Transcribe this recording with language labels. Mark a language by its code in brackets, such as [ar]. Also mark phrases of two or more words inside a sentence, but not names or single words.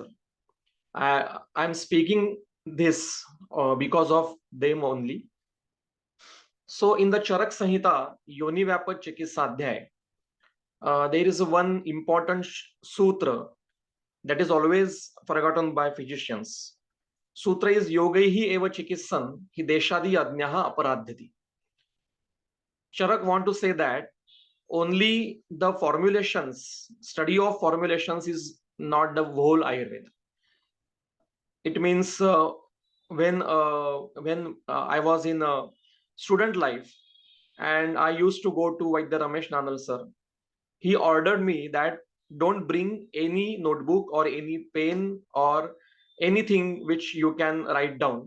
[en] I am speaking this because of them only. So in the Charak Samhita, Yoni Vyapa Chikitsadhyay, there is one important sutra that is always forgotten by physicians. Sutra is [sa] Yogaihi eva chikitsan hi deshadi adnyaha aparadhyati. [en] Charak want to say that only the formulations, study of formulations is not the whole Ayurveda. It means when I was in student life and I used to go to Vaidya Ramesh Nanal sir, he ordered me that don't bring any notebook or any pen or anything which you can write down.